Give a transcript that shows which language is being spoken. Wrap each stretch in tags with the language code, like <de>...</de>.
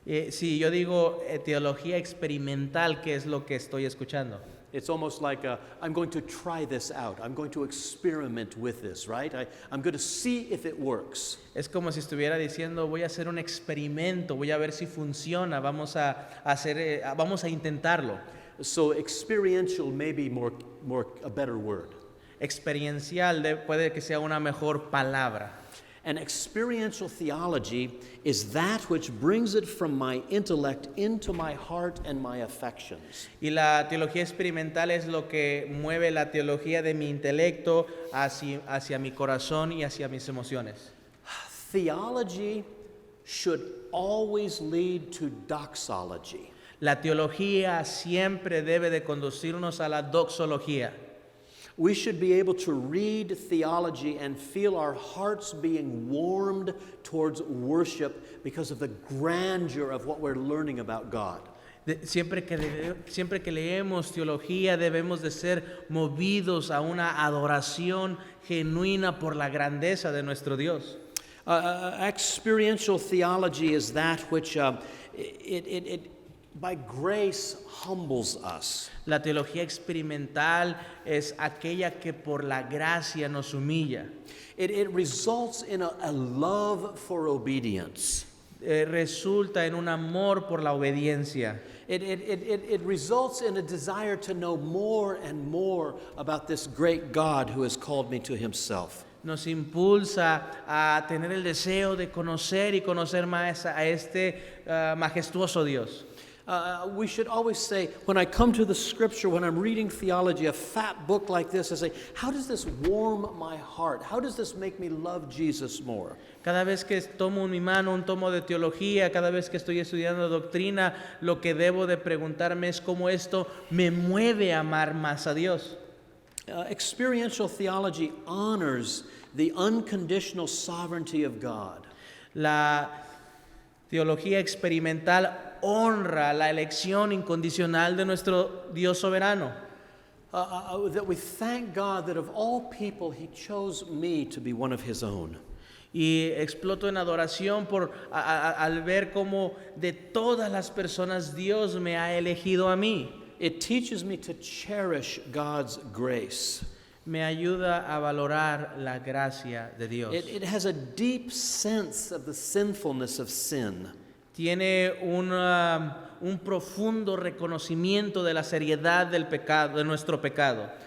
<es>Si yo digo teología experimental, ¿qué es lo que estoy escuchando?</es> <en>It's almost like I'm going to try this out. I'm going to experiment with this, right? I'm going to see if it works.</en> <es>Es como si estuviera diciendo, voy a hacer un experimento, voy a ver si funciona, vamos a intentarlo.</es> <en>So experiential may be more a better word.</en> <es>Experiencial puede que sea una mejor palabra.</es> <en>And experiential theology is that which brings it from my intellect into my heart and my affections.</en> <es>Y la teología experimental es lo que mueve la teología de mi intelecto hacia mi corazón y hacia mis emociones.</es> <en>Theology should always lead to doxology.</en> <es>La teología siempre debe de conducirnos a la doxología.</es> <en>We should be able to read theology and feel our hearts being warmed towards worship because of the grandeur of what we're learning about God.</en> <es>Siempre que leemos teología debemos de ser movidos a una adoración genuina por la grandeza de nuestro Dios.</es> <en>Experiential theology is that which it by grace humbles us.</en> <es>La teología experimental es aquella que por la gracia nos humilla.</es> <en>It results in a love for obedience.</en> <es>Resulta en un amor por la obediencia.</es> <en>It results in a desire to know more and more about this great God who has called me to himself.</en> <es>nos impulsa a tener el deseo de conocer y conocer más a este majestuoso Dios.</es> <en>We should always say, when I come to the scripture, when I'm reading theology, a fat book like this, I say, how does this warm my heart? How does this make me love Jesus more?</en> <es>Cada vez que tomo en mi mano un tomo de teología, cada vez que estoy estudiando doctrina, lo que debo de preguntarme es cómo esto me mueve a amar más a Dios.</es> <en>Experiential theology honors the unconditional sovereignty of God.</en> <es>La teología experimental honra la elección incondicional de nuestro Dios soberano.</es> <en>That we thank God that of all people, He chose me to be one of His own.</en> <es>Y exploto en adoración al ver cómo de todas las personas Dios me ha elegido a mí.</es> <en>It teaches me to cherish God's grace.</en> <es>Me ayuda a valorar la gracia de Dios.</es> <en>It has a deep sense of the sinfulness of sin.</en> <es>Tiene un profundo reconocimiento de la seriedad del pecado, de nuestro pecado.</es>